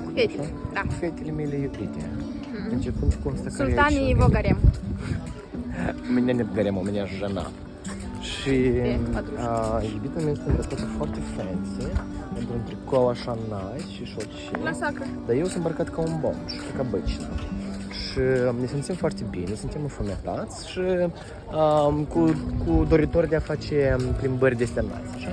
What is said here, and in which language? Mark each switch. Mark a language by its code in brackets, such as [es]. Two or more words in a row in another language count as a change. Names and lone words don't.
[ro] Fetele, da. Fetele mele iubite. Începând cu asta care [ru] Султан и его гарем. Меня нет гарема, у меня жена. [ro] Și iubitul meu este îmbrăcată foarte fancy, într-un tricou așa nice și șorci. La sacră. Dar eu sunt îmbrăcat ca un bomj, ca обычно. Și ne simțim foarte bine, suntem înfometați și cu doritori de a face plimbări de astea nice, așa?